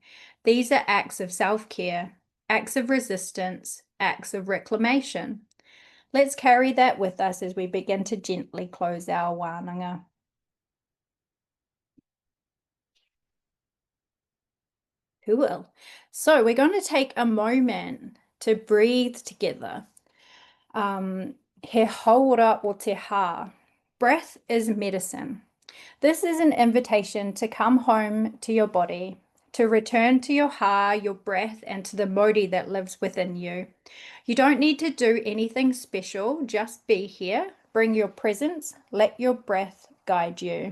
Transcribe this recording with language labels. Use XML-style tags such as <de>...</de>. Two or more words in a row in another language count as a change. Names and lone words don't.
<en>These are acts of self-care, acts of resistance, acts of reclamation. Let's carry that with us as we begin to gently close our wānanga. Who will? So we're going to take a moment to breathe together.</en> <mi>He hauora o te hā.</mi> <en>Breath is medicine. This is an invitation to come home to your body, to return to your hā, your breath, and to the Māori that lives within you. You don't need to do anything special, just be here. Bring your presence, let your breath guide you.</en>